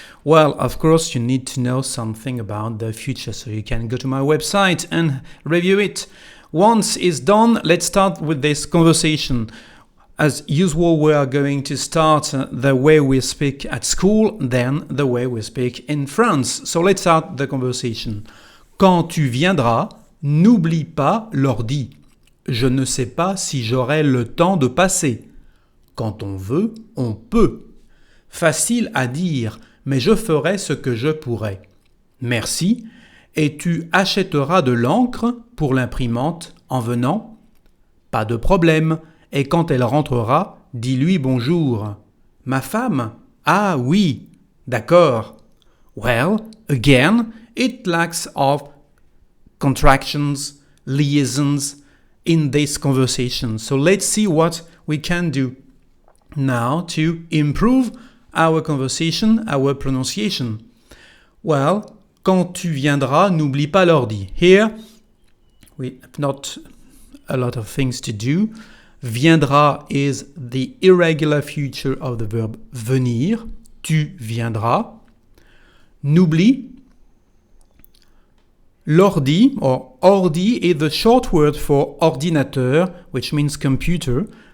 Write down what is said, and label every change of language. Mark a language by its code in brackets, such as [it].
[en] Well, of course you need to know something about the future, so you can go to my website and review it. Once it's done, let's start with this conversation. As usual, we are going to start the way we speak at school, then the way we speak in France. So let's start the conversation. [fr] Quand tu viendras, n'oublie pas l'ordi. Je ne sais pas si j'aurai le temps de passer. Quand on veut, on peut. Facile à dire, mais je ferai ce que je pourrai. Merci. Et tu achèteras de l'encre pour l'imprimante en venant? Pas de problème. Et quand elle rentrera, dis-lui bonjour. Ma femme? Ah oui. D'accord. [en] Well, again, it lacks of contractions, liaisons in this conversation. So let's see what we can do now to improve our conversation, our pronunciation. [fr] Well, quand tu viendras, n'oublie pas l'ordi. [en] Here, we have not a lot of things to do. Viendra is the irregular future of the verb venir. [fr] Tu viendras. N'oublie. [en] L'ordi, or ordi, is the short word for ordinateur, which means computer.